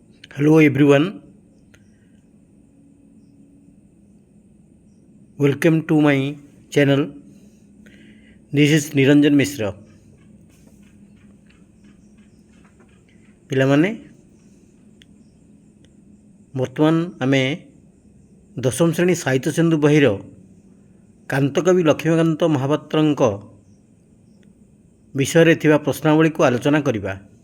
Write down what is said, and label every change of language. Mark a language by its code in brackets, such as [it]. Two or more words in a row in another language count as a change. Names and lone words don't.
[en] Hello everyone, welcome to my channel. This is Niranjan Mishra. [or] ପିଲାମାନେ ବର୍ତ୍ତମାନ ଆମେ ଦଶମ ଶ୍ରେଣୀ ସାହିତ୍ୟ ସିନ୍ଧୁ ବହିର କାନ୍ତକବି ଲକ୍ଷ୍ମୀକାନ୍ତ ମହାପାତ୍ରଙ୍କ ବିଷୟରେ ଥିବା ପ୍ରଶ୍ନାବଳୀକୁ ଆଲୋଚନା କରିବା।